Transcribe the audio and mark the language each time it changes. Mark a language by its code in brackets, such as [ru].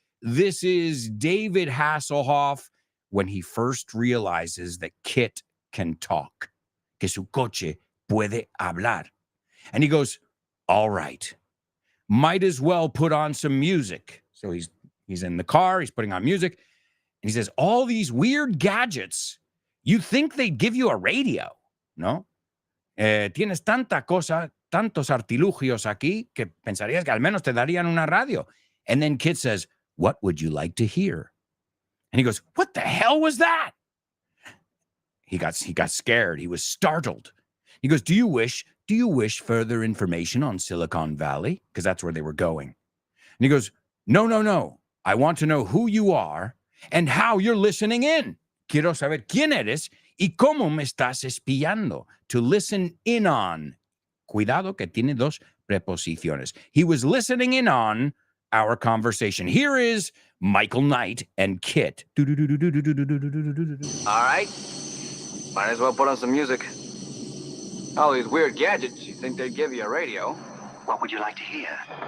[en] This is David Hasselhoff when he first realizes that Kit can talk, [es] que su coche puede hablar. [en] And he goes, all right, might as well put on some music. So he's in the car, he's putting on music, and he says, all these weird gadgets, you think they'd give you a radio, ¿no? [es] Tienes tanta cosa, tantos artilugios aquí, que pensarías que al menos te darían una radio. [en] And then Kit says, what would you like to hear? And he goes, what the hell was that? He got scared. He was startled. He goes, do you wish further information on Silicon Valley? Because that's where they were going. And he goes, no. I want to know who you are and how you're listening in. [es] Quiero saber quién eres y cómo me estás espiando. [en] To listen in on. [es] Cuidado que tiene dos preposiciones. [en] He was listening in on our conversation. Here is Michael Knight and Kit. All right. Might as well put on some music. All these weird gadgets, you think they'd give you a radio? What would you like to hear?